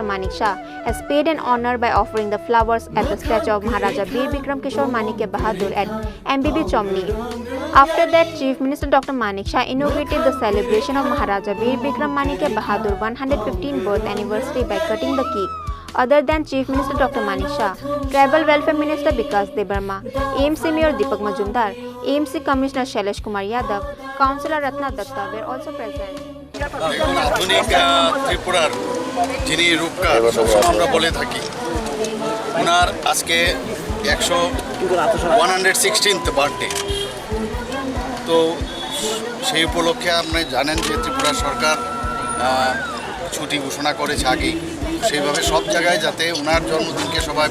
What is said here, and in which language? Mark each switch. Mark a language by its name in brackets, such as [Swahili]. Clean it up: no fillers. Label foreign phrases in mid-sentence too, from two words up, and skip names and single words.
[English] Manik Saha has paid an honor by offering the flowers at the statue of Maharaja Bir Bikram Manik Bahadur at MBB Chomani. After that, Chief Minister Dr. Manik Saha inaugurated the celebration of Maharaja Bir Bikram Manik Bahadur 115th birth anniversary by cutting the cake. Other than Chief Minister Dr. Manik Saha, Tribal Welfare Minister Bikas Dev Burma, AMC Mayor Deepak Majumdar, AMC Commissioner Sailesh Kumar Yadav, Councillor Ratna Datta were also present. [Bangla] আধুনিক ত্রিপুরার যিনি রূপকার সবসময় আমরা বলে থাকি ওনার আজকে 116th বার্থডে তো সেই উপলক্ষে আপনি জানেন যে ত্রিপুরা সরকার ছুটি ঘোষণা করেছে আগেই সেইভাবে সব জায়গায় যাতে ওনার জন্মদিনকে সবাই